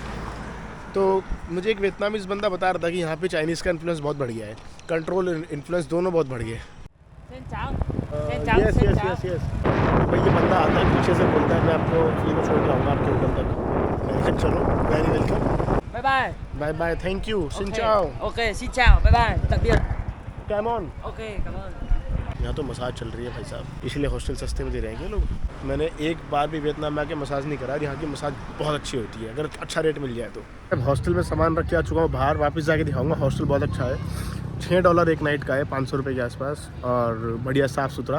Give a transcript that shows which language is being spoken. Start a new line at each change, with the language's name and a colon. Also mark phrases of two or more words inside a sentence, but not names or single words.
Hindi: तो मुझे एक वियतनामीज़ बंदा बता रहा था कि यहाँ पे चाइनीज़ का इन्फ्लुएंस बहुत बढ़ गया है,
English: control influence
Hindi: दोनों बहुत बढ़ गए। यस। भाई ये बंदा आता है पीछे से बोलता है मैं आपको फ्री में छोड़ के आऊँगा आपके होटल तक। मैंने कहा चलो,
English: very welcome, bye bye, thank you,
Vietnamese: xin chào. ओके xin chào
English: bye bye
Vietnamese: tạm biệt cảm ơn. ओके cảm ơn।
Hindi: यहाँ तो मसाज चल रही है भाई साहब, इसलिए हॉस्टल सस्ते में दे रहे हैं ये लोग। मैंने एक बार भी वियतनाम में आके मसाज नहीं करा। यहाँ की मसाज बहुत अच्छी होती है अगर अच्छा रेट मिल जाए तो। अब हॉस्टल में सामान रख के आ चुका हूँ बाहर, वापस जाके दिखाऊंगा। हॉस्टल बहुत अच्छा है, $6 एक नाइट का है, 500 रुपये के आसपास, और बढ़िया साफ़ सुथरा।